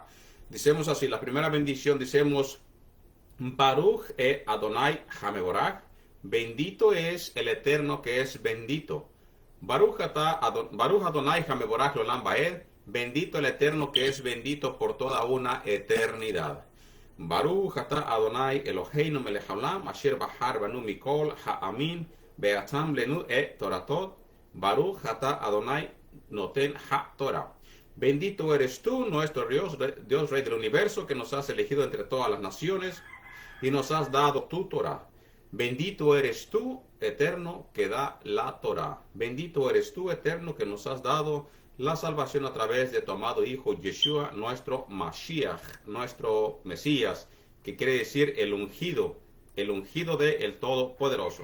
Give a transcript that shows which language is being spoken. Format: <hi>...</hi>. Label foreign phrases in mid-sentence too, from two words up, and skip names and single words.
<es>Decimos así, la primera bendición, decimos,</es> <he>ברוך אדני המבורך,</he> <es>bendito es el Eterno que es bendito.</es> <he>ברוך אדני המבורך לעולם ועד,</he> <es>bendito el Eterno que es bendito por toda una eternidad.</es> <he>ברוך אדני אלהינו מלך העולם אשר בחר בנו מכל העמים ונתן לנו תורתו ברוך אדני נותן התורה.</he> <es>Bendito eres tú, nuestro Dios Rey del universo, que nos has elegido entre todas las naciones y nos has dado tu Torah. Bendito eres tú, Eterno, que da la Torah. Bendito eres tú, Eterno, que nos has dado la salvación a través de tu amado Hijo Yeshua, nuestro Mashiach, nuestro Mesías, que quiere decir el ungido de el Todopoderoso.</es>